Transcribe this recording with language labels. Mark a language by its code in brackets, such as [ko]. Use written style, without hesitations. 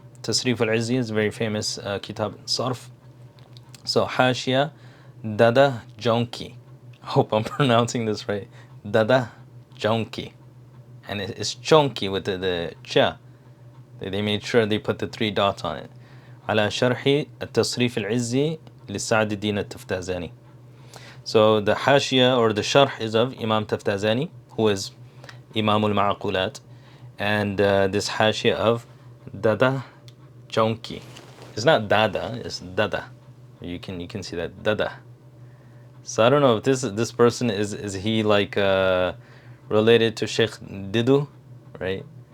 [en] Tasrif al-Izzi is a very famous kitab in Sarf. So hashia Dada Jonki. I hope I'm pronouncing this right. Dada Jonki. And it's chonky with the cha. They made sure they put the 3 dots on it. [ar] على شرح التصريف العزي لسعد الدين التفتازاني. [en] So the hashia or the sharh is of Imam Taftazani, who is Imam al-Ma'qulat, and this hashia of Dada Chonki. It's not Dada, it's Dada. You can see that Dada. So I don't know if this person is he like related to Sheikh Didu, right?